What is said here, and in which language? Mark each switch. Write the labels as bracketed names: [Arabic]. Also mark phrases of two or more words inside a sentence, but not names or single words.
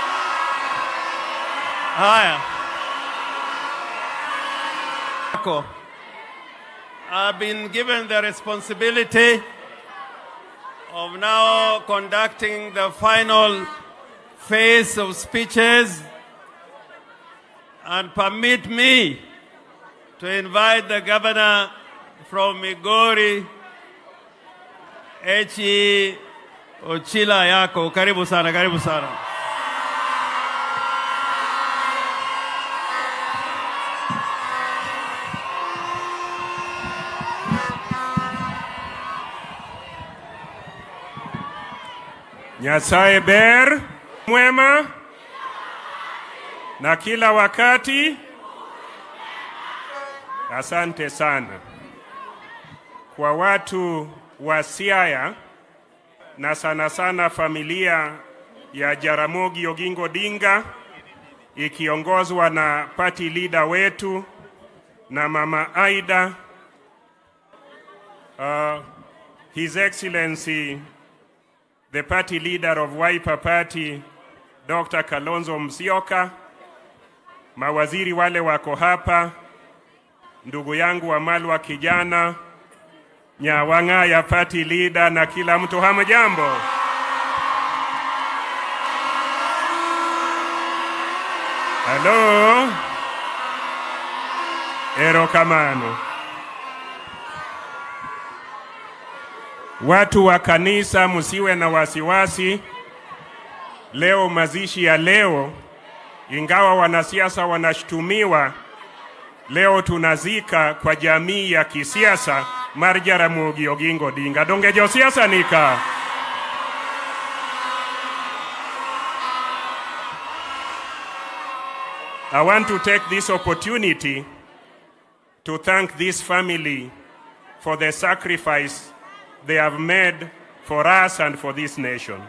[English] I've been given the responsibility of now conducting the final phase of speeches, and permit me to invite the governor from Migori, Achieng Ochila yako. [Swahili] Karibu sana, karibu sana. [Luo (Kenya and Tanzania)] Nyasaye ber [Swahili] mwema na kila wakati. Asante sana kwa watu wa Siaya na sana sana familia ya Jaramogi Oginga Odinga ikiongozwa na [English] party leader [Swahili] wetu na Mama Aida, His Excellency the party leader of Wiper Party, Dr. Kalonzo Musyoka, mawaziri wale wako hapa, ndugu yangu wa Malwa kijana, Nyawanga ya [English] party leader [Swahili] na kila mtu, hamjambo. Hello. Erokamano. Watu wa kanisa musiwe na wasiwasi. Leo mazishi ya leo, ingawa wanasiasa wanashtumiwa, leo tunazika kwa jamii ya kisiasa mar Jaramogi Oginga Odinga. [Luo (Kenya and Tanzania)] Donge jo siasa nika. [English] I want to take this opportunity to thank this family for the sacrifice they have made for us and for this nation.